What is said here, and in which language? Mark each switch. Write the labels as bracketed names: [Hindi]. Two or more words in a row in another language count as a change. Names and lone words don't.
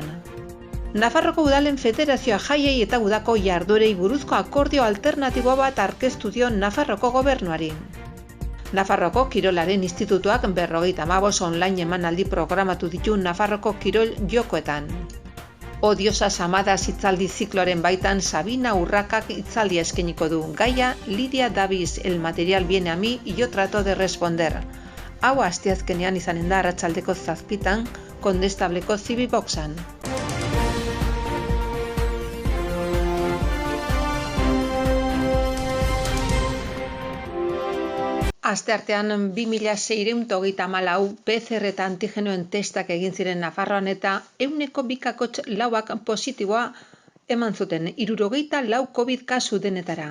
[Basque] Nafarroko Udalen Federazioa jaiei eta udako jarduerei buruzko akordio alternatiboa bat aurkeztu dio Nafarroko gobernuari. Nafarroko Kirolaren Institutuak 55 online emanaldi programatu ditu Nafarroko Kirol Jokoetan. Odiosas amadas hitzaldi zikloaren baitan Sabina Urrakak hitzaldia eskainiko du. [Spanish] Gaia Lidia Davis, el material viene a mí y yo trato de responder. [Basque] Hau asteazkenean izanen da arratsaldeko 7 Kondestableko Zibiboxan. Asteartean 2634 PCR eta antigenoen testak egin ziren Nafarroan eta 2,4 positiboa eman zuten 64 COVID kasu denetara.